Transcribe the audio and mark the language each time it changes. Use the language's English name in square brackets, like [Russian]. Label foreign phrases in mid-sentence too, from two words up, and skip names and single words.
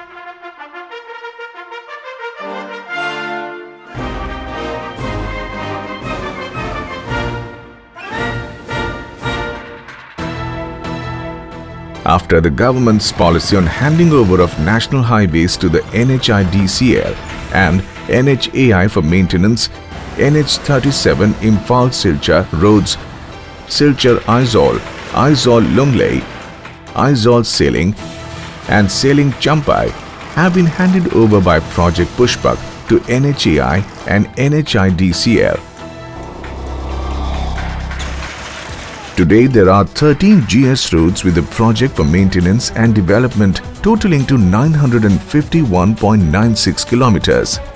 [English] After the government's policy on handing over of national highways to the NHIDCL and NHAI for maintenance, NH37 Imphal-Silchar roads, Silchar-Aizawl, Aizawl-Lunglei, Aizawl-Seling and Seling-Champai have been handed over by Project Pushpak to NHAI and NHIDCL. Today, there are 13 GS roads with a project for maintenance and development totaling to 951.96 kilometers.